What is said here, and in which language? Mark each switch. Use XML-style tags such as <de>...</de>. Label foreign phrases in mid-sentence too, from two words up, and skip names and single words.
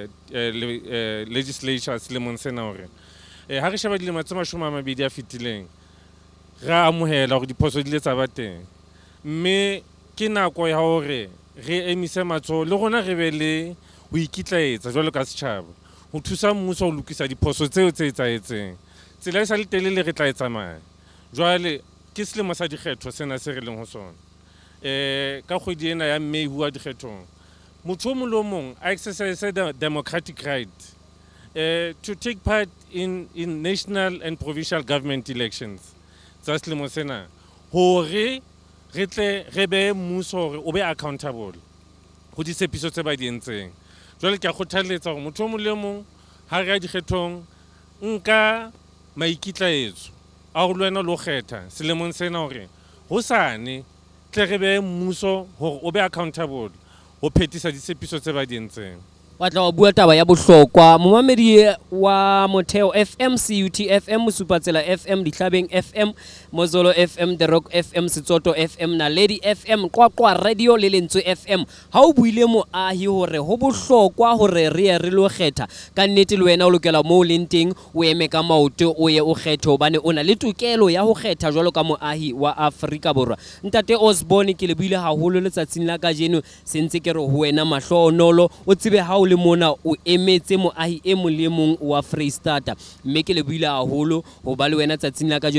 <st>legislature selemong sena hore ha re sheba dilemo tse 20 a fitileng ra amohela hore diphoso di ile tsa ba teng, mme ke nako ya hore re emise matsoho le rona re be le ho ikitlaetsa jwalo ka setjhaba ho thusa mmuso ho lokisa diphoso tseo tse etsahetseng. Tsela e sa le telele re tla e tsamaya. Jwale ke selemo sa dikgetho sena se re leng ho sona. Ka kgwedi ena ya May hua dikgethong, motho o mong le o mong a</st> <en>exercise the democratic right to take part in national and provincial government elections</en> <st>tsa selemo sena, hore re tle re be mmuso hore o be accountable ho ditshepiso tse ba di entseng. Jwale ke a kgothaletsa hore motho o mong le o mong ha re ya dikgethong nka maikitlaetso a ho lwena lo kgetha selemong sena hore hosane tle re be mmuso hore o be accountable ho phethisa ditshepiso tse ba di entseng. Wa tla wa bua taba ya bohlokwa momamedi wa Motheo FM, CUT FM, Mosupatsela FM, Ditlhabeng FM, Mozolo FM, The Rock FM, Setsoto FM, Naledi FM, Qwaqwa Radio le Lentswe FM. Ha o buile moahi hore ho bohlokwa hore re ye re lo kgetha ka nnete le wena o lokela mo leng teng o eme ka maoto o ye o kgethe hobane o na le tokelo ya ho kgetha jwalo ka moahi wa Afrika Borwa. Ntate Osborne ke le buile haholo letsatsing la kajeno sentse ke re ho wena mahlohonolo o tsebe ha o le mona o emetse moahi e mong le mong wa Freistata, mme ke le buile haholo ho ba le wena tsatsing la kajeno.</st>